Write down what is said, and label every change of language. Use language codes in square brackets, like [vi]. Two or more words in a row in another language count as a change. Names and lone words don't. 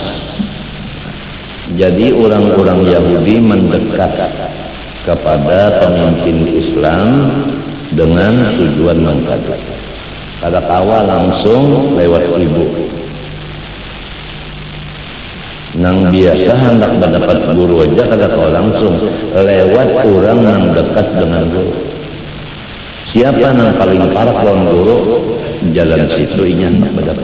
[id] Jadi orang-orang Yahudi mendekat kepada pemimpin Islam dengan tujuan mengkaji. [bjn] Kada kawa langsung lewat ibu. [id] Nang biasa hendak mendapat guru [bjn] aja kada kawa [id] langsung lewat orang yang dekat dengan guru. Siapa yang paling parah lawan guru, jalan situ ingin mendapat.